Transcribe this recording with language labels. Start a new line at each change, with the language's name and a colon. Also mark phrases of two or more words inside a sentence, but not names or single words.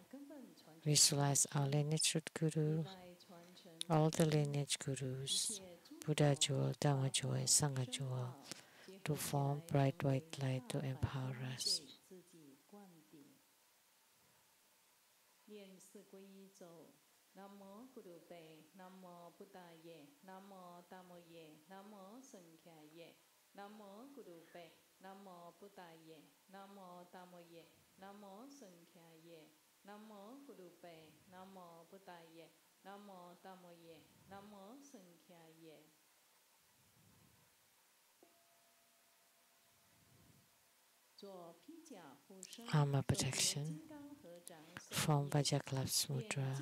English: Visualize our lineage root Guru, all the lineage Gurus, Buddha jewel, Dharma jewel, and Sangha jewel, to form bright white light to empower us.
Pali: Namo Gurupe, Namo Buddhaye, Namo Dhammoye, Namo Sankhyaye, Namo Gurupe, Namo Buddhaye, Namo Dhammoye, Namo Sankhyaye, Namo Gurupe, Namo Buddhaye, Namo Dhammoye, Namo Sankhyaye.
English: Armor protection. Form Vajaklap's mudra.